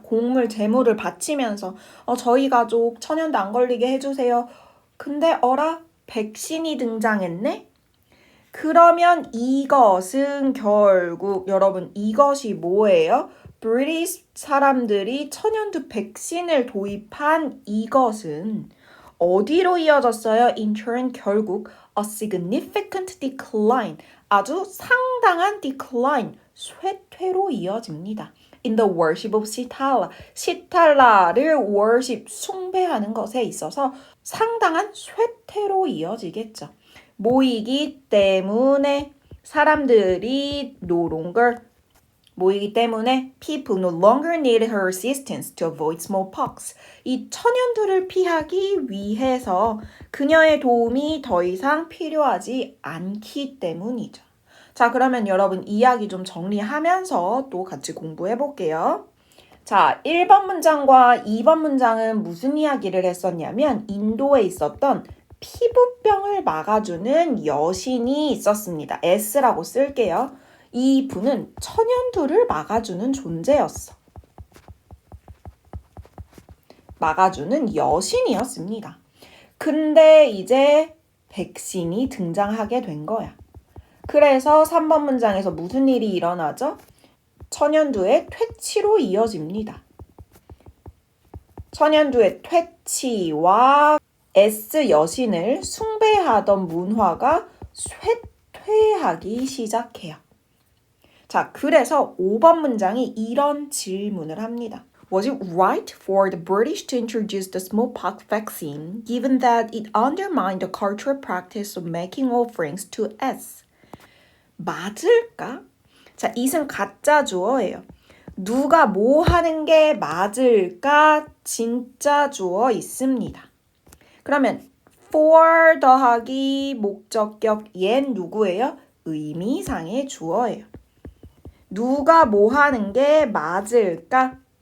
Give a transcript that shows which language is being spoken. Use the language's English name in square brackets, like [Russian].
[Korean] 곡물, 제물을 바치면서 저희 가족 천연두 안 걸리게 해주세요. 근데 어라? 백신이 등장했네? 그러면 이것은 결국 여러분 이것이 뭐예요? 브리티시 사람들이 천연두 백신을 도입한 이것은 어디로 이어졌어요? [English] In turn [Korean] 결국 [English] a significant decline, [Korean] 아주 상당한 [English] decline, [Korean] 쇠퇴로 이어집니다. [English] In the worship of Sitala, [Korean] 시탈라를 worship, 숭배하는 것에 있어서 상당한 쇠퇴로 이어지겠죠. 모이기 때문에 사람들이 [English] no longer [Korean] 모이기 때문에 [English] people no longer needed her assistance to avoid smallpox. [Korean] 이 천연두를 피하기 위해서 그녀의 도움이 더 이상 필요하지 않기 때문이죠. 자, 그러면 여러분 이야기 좀 정리하면서 또 같이 공부해 볼게요. 자, 1번 문장과 2번 문장은 무슨 이야기를 했었냐면 인도에 있었던 피부병을 막아주는 여신이 있었습니다. S라고 쓸게요. 이 분은 천연두를 막아주는 존재였어. 막아주는 여신이었습니다. 근데 이제 백신이 등장하게 된 거야. 그래서 3번 문장에서 무슨 일이 일어나죠? 천연두의 퇴치로 이어집니다. 천연두의 퇴치와 S 여신을 숭배하던 문화가 쇠퇴하기 시작해요. 자, 그래서 5번 문장이 이런 질문을 합니다. [English] Was it right for the British to introduce the smallpox vaccine given that it undermined the cultural practice of making offerings to S? [Korean] 맞을까? 자, it은 가짜 주어예요. 누가 뭐 하는 게 맞을까? 진짜 주어 있습니다. 그러면 for 더하기 목적격 얘 누구예요? 의미상의 주어예요. 누가 뭐 하는 게 맞을까?